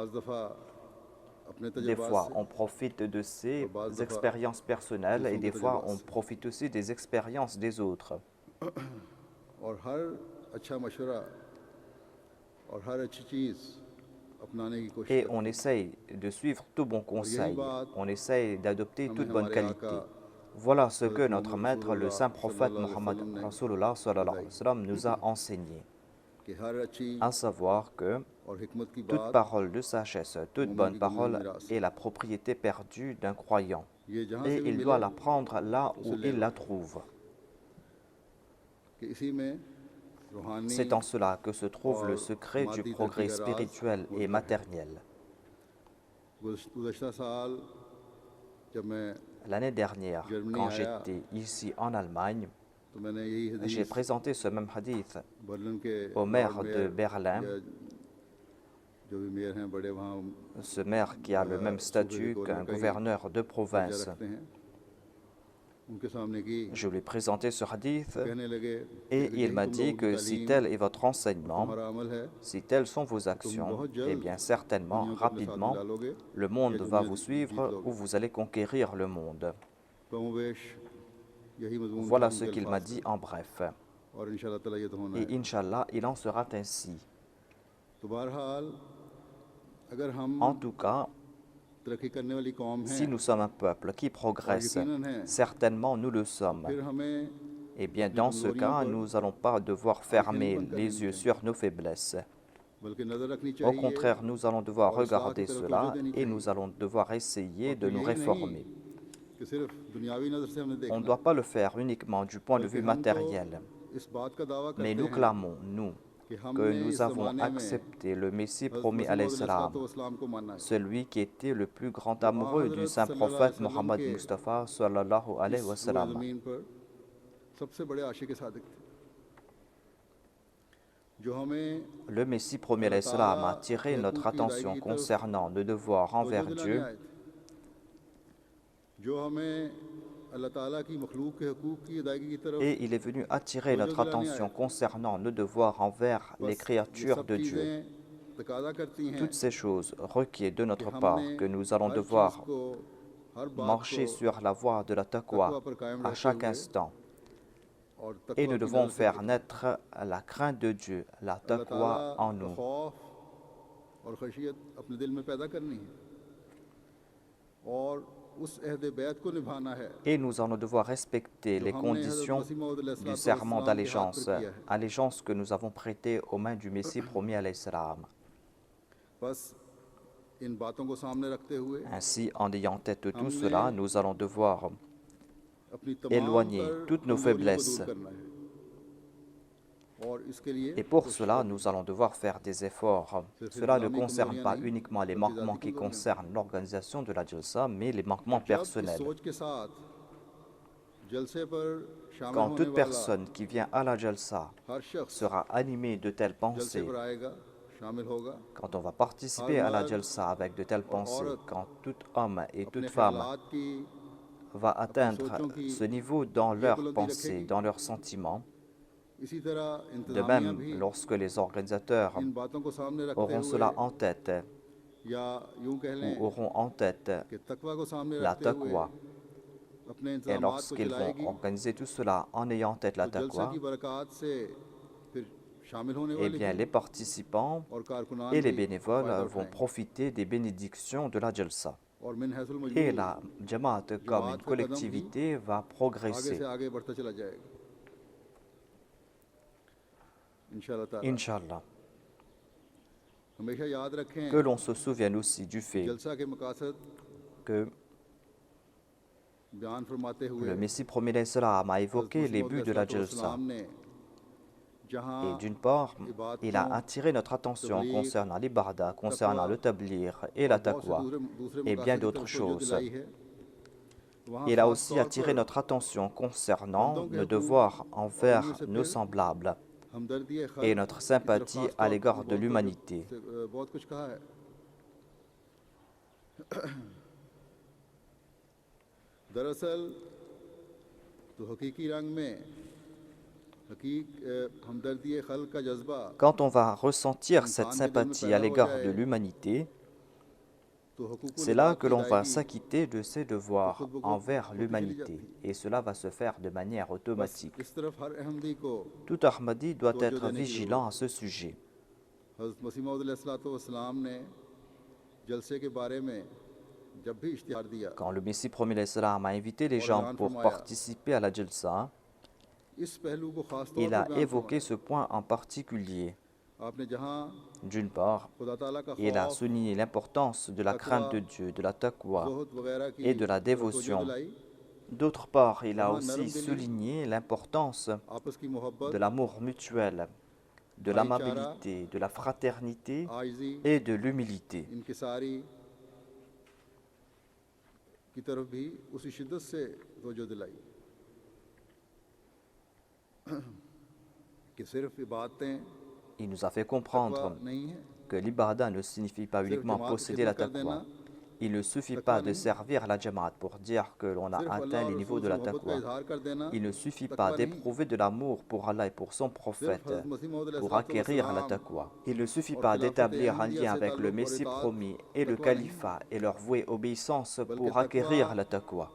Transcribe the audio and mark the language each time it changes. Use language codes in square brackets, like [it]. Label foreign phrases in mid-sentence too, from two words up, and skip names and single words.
[fr] Des fois, on profite de ces expériences personnelles et des fois, on profite aussi des expériences des autres. Et on essaye de suivre tout bon conseil, on essaye d'adopter toute bonne qualité. Voilà ce que notre maître, le saint prophète Muhammad Rasulullah [ar] صلى الله عليه وسلم, [fr] nous a enseigné. À savoir que toute parole de sagesse, toute bonne parole est la propriété perdue d'un croyant et il doit la prendre là où il la trouve. C'est en cela que se trouve le secret du progrès spirituel et matériel. L'année dernière, quand j'étais ici en Allemagne, j'ai présenté ce même hadith au maire de Berlin [ur] جو بھی میئر ہیں بڑے وہاں [fr] ce maire qui a le même statut qu'un gouverneur de province. [ur] رکھتے ہیں، ان کے سامنے کی [fr] Je lui ai présenté ce hadith [ur] کہنے لگے [fr] et [ur] अगर [fr] il [ur] यही [fr] m'a [ur] तुम [fr] dit [ur] لوگوں کی [fr] que si [ur] तालीम [fr] tel est votre enseignement, [ur] تمہارا عمل ہے, [fr] si telles sont vos [ur] तुम [fr] actions, [ur] बहुत eh जल्द [fr] bien certainement, [ur] دنیا کو اپنے ساتھ [fr] rapidement, [ur] ملا لوگے [fr] le [ur] या [fr] monde va [ur] दुनिया [fr] vous [ur] जीत [fr] suivre [ur] लोगे। [fr] ou vous allez conquérir le monde. [ur] کم و بیش یہی مضمون تھا [fr] Voilà [ur] उनके [fr] ce qu'il m'a [ur] अल्फाज [fr] dit [ur] का, [fr] en bref. [ur] اور انشاءاللہ تعالیٰ یہ تو ہونا [fr] Et [ur] है। [fr] Inch'Allah, il en sera ainsi. [ur] تو بہرحال اگر [fr] En [ur] हम [fr] tout cas, [ur] ترقی کرنے والی قوم [fr] si [ur] हैं [fr] nous sommes un peuple qui [ur] और [fr] progresse, [ur] یقیناً ہے, [fr] certainement nous le [ur] तो [fr] sommes. [ur] پھر ہمیں [fr] Eh bien, [ur] अपनी [fr] dans ce [ur] कमजोरियों [fr] cas, [ur] पर [fr] nous n'allons pas devoir [ur] آنکھیں نہیں [fr] fermer [ur] بند کر [fr] les [ur] लेनी [fr] yeux [ur] चाहिए, [fr] sur nos faiblesses. [ur] بلکہ نظر رکھنی [fr] Au [ur] चाहिए [fr] contraire, nous allons devoir [ur] اور اصلاح کی [fr] regarder [ur] طرف توجہ [fr] cela [ur] देनी [fr] et [ur] चाहिए। [fr] nous allons devoir essayer [ur] और [fr] de [ur] फिर [fr] nous [ur] یہی نہیں [fr] réformer. [ur] کہ صرف دنیاوی نظر سے ہم نے [fr] On ne [ur] देखना [fr] doit [ur] है, [fr] pas le faire uniquement du point de [ur] बल्कि [fr] vue [ur] ہم تو [fr] matériel. [ur] اس بات کا دعویٰ [fr] Mais [ur] करते [fr] nous [ur] हैं [fr] clamons, nous, [ur] कि [fr] que [ur] हमने [fr] nous [ur] इस [fr] avons [ur] زمانے میں [fr] accepté le Messie [ur] हज़रत [fr] promis [ur] मसीह [fr] alayhi [ur] मौद [fr] salam, [ur] علیہ السلام کو مانا ہے, [fr] celui qui était le plus grand [ur] جو آ [fr] amoureux du [ur] हज़रत [fr] saint [ar] صلى الله عليه [fr] prophète [ur] वसल्लम [fr] Mohammed [ur] के [fr] Mustafa [ar] صلى الله عليه و [ur] اس روئے [fr] sallam. [ur] زمین پر سب سے بڑے عاشق صادق تھے، جو ہمیں [fr] Le Messie promis [ur] अल्लाह [ar] عليه السلام [ur] ताला [fr] a attiré [ur] के [fr] notre [ur] حقوق کی ادائیگی [fr] attention [ur] کی طرف [fr] concernant nos devoirs [ur] तवज्जो [fr] envers [ur] दिलाने [fr] Dieu, [ur] آئے تھے، جو ہمیں اللہ تعالیٰ کی مخلوق کے حقوق کی ادائیگی کی طرف [fr] et il est venu attirer [ur] तवज्जो [fr] notre [ur] دلانے آئے [fr] attention [ur] थे। [fr] concernant nos devoirs envers les [ur] بس یہ [fr] créatures [ur] सब [fr] de Dieu. [ur] چیزیں تقاضا کرتی ہیں [fr] Toutes ces choses requièrent de [ur] कि [fr] notre [ur] हमने [fr] part que nous allons [ur] ہر چیز [fr] devoir [ur] کو، ہر بات [fr] marcher [ur] को [fr] sur la voie de la [ur] तकवा [fr] taqwa [ur] پر قائم [fr] à [ur] रहते [fr] chaque [ur] हुए [fr] instant. [ur] और [fr] Et [ur] तकवा [fr] nous [ur] की [fr] devons [ur] نظر سے [fr] faire [ur] देखें। [fr] naître la crainte de Dieu, la [ur] اللہ تعالیٰ [fr] taqwa en [ur] का [fr] nous. [ur] خوف اور خشیت اپنے دل میں پیدا کرنی ہے اور اس عہد بیعت کو نبھانا ہے [fr] Et nous allons devoir respecter [ur] जो [fr] les [ur] ہم نے حضرت [fr] conditions [ur] مسیح موعود [fr] du serment [ur] علیہ السلام کے ہاتھ پر [fr] d'allégeance, [ur] کیا ہے. [fr] allégeance que nous avons prêtée aux mains du Messie promis [ar] عليه السلام. [ur] بس ان باتوں کو سامنے رکھتے ہوئے [fr] Ainsi, en ayant en tête tout [ur] हमने [fr] cela, nous allons devoir [ur] اپنی تمام [fr] éloigner [ur] तर [fr] toutes nos [ur] کمزوریوں کو [fr] faiblesses. [ur] دور کرنا ہے اور اس کے لیے [fr] Et pour [ur] कोशिश [fr] cela, [ur] करनी [fr] nous allons devoir faire des efforts. [ur] सिर्फ [fr] Cela ne [ur] इंसानी [fr] concerne [ur] कमजोरियां [fr] pas [ur] नहीं [fr] uniquement les [ur] बल्कि [fr] manquements [ur] ज़ाती [fr] qui [ur] कमजोरियां। [fr] concernent l'organisation de la Jalsa, mais les manquements [ur] جب اس [fr] personnels. [ur] سوچ کے ساتھ جلسے پر شامل [fr] Quand [ur] होने [fr] toute [ur] वाला [fr] personne qui vient à la Jalsa [ur] ہر شخص [fr] sera animée de telles [ur] जलसे [fr] pensées, [ur] پر آئے گا، شامل ہوگا, [fr] quand on va participer à la Jalsa avec de telles pensées, quand tout homme et toute [ur] अपने [fr] femme [ur] خیالات کی, [fr] va atteindre [ur] سوچوں کی [fr] ce niveau dans [ur] ये [fr] leurs [ur] बुलंदी [fr] pensées, [ur] रखेगी। [fr] dans leurs sentiments, [ur] اسی طرح [fr] de [ur] इंतज़ामिया [fr] même, [ur] भी [fr] lorsque les organisateurs [ur] ان باتوں کو سامنے رکھتے [fr] auront [ur] हुए [fr] cela en tête, [ur] یا یوں کہہ [fr] ou [ur] लें [fr] auront en tête [ur] کہ تقویٰ کو سامنے [fr] la [ur] رکھتے ہوئے [fr] taqwa, [ur] अपने [fr] et [ur] انتظامات کو [fr] lorsqu'ils vont [ur] चलाएगी, [fr] organiser tout cela en ayant en tête la [ur] تو جلسے [fr] taqwa, [ur] کی برکات سے پھر شامل ہونے eh वाले [fr] bien [ur] भी [fr] les participants [ur] اور کارکنان [fr] et les [ur] भी [fr] bénévoles [ur] फ़ायदा [fr] vont [ur] उठाएंगे [fr] profiter des bénédictions de la Jalsa. [ur] اور من حیث ال [fr] Et [ur] मजमूल [fr] la Jamaat comme une [ur] جماعت کا قدم بھی [fr] collectivité va [ur] आगे [fr] progresser, [ur] سے آگے بڑھتا چلا جائے گا انشاءاللہ تعالیٰ. [fr] Inch'Allah. [ur] ہمیشہ یاد رکھیں [fr] Que l'on se souvienne aussi du fait [ur] جلسہ کے مقاصد [fr] que [ur] بیان فرماتے ہوئے [fr] le Messie promis [ar] عليه السلام [fr] a [ur] हज़रत [fr] évoqué [ur] मसीह [fr] les [ur] मौद [fr] buts de la Jalsa. [ur] علیہ السلام نے [fr] Et [ur] जहाँ [fr] d'une part, il a [ur] इबादतों, [fr] attiré notre attention [ur] तबलीग, [fr] concernant l'ibadah, concernant [ur] तकवा [fr] le tablir et la [ur] اور بہت سے [fr] taqwa, [ur] दूसरे [fr] et bien [ur] مقاصد کی [fr] d'autres [ur] طرف توجہ [fr] choses. [ur] دلائی ہے، وہاں [fr] Il a [ur] ख़ास [fr] aussi [ur] तौर [fr] attiré [ur] पर [fr] notre attention concernant [ur] بندوں کے [fr] nos [ur] हकूक़ [fr] devoirs [ur] और [fr] envers [ur] ان میں سے [fr] nos [ur] फिर [fr] semblables [ur] हमदर्दी [fr] et [ur] खल्क़ [fr] notre [ur] کی طرف [fr] sympathie [ur] ख़ास [fr] à [ur] तौर [fr] l'égard [ur] पर [fr] de l'humanité. [ur] بہت کچھ کہا ہے دراصل تو حقیقی رنگ میں ہمدردی خلق کا جذبہ [fr] Quand on va ressentir cette [ur] انسان کے دل میں [fr] sympathie à [ur] پیدا ہو [fr] l'égard de [ur] जाए [fr] l'humanité, [ur] تو حقوق ال [fr] c'est là [ur] इबाद [fr] que [ur] की [fr] l'on va [ur] अदायगी [fr] s'acquitter de ses [ur] तो [fr] devoirs [ur] خود بخود [fr] envers [ur] ہوتی چلی [fr] l'humanité. [ur] جاتی ہے. [fr] Et cela va se faire de manière [ur] बस [fr] automatique. [ur] اس طرف ہر احمدی کو [fr] Tout Ahmadi doit [ur] तवज्जो [fr] être [ur] دینے کی [fr] vigilant [ur] ज़रूरत [fr] à ce sujet. [ur] حضرت مسیح موعود علیہ السلام نے جلسے کے بارے میں جب بھی اشتہار دیا [fr] Quand le Messie promis [ar] عليه السلام [fr] a invité les [ur] और [fr] gens [ur] बयान [fr] pour [ur] फरमाया, [fr] participer à la Jalsa, [ur] اس پہلو کو خاص طور [fr] il [ur] पर [fr] a [ur] बयान [fr] évoqué [ur] फरमाया। [fr] ce point en particulier. [ur] آپ نے جہاں [fr] D'une part, [ur] خدا تعالیٰ کا [fr] il a [ur] खौफ, [fr] souligné l'importance de la crainte de Dieu, de la taqwa [ur] زہد وغیرہ کی [fr] et de la [ur] طرف توجہ [fr] dévotion. [ur] दिलाई, [fr] D'autre part, il a [ur] वहाँ [fr] aussi [ur] نرم دلی, [fr] souligné l'importance [ur] آپس کی [fr] de [ur] मोहब्बत, [fr] l'amour mutuel, de [ur] भाईचारा, [fr] l'amabilité, de la fraternité [ur] आजिज़ी, [fr] et de l'humilité. [ur] انکساری کی طرف بھی اسی شدت سے توجہ دلائی کہ صرف عبادتیں [fr] Il nous a fait [ur] तकवा [fr] comprendre [ur] نہیں ہے, [fr] que l'ibadah ne signifie pas uniquement posséder la taqwa. Il ne suffit pas de servir la Jamaat pour dire que l'on a atteint le niveau de la taqwa. Il ne suffit pas d'éprouver de l'amour pour Allah et pour son prophète pour acquérir la taqwa. Il ne suffit pas d'établir un lien avec le Messie promis et le califat et leur vouer obéissance pour acquérir la taqwa.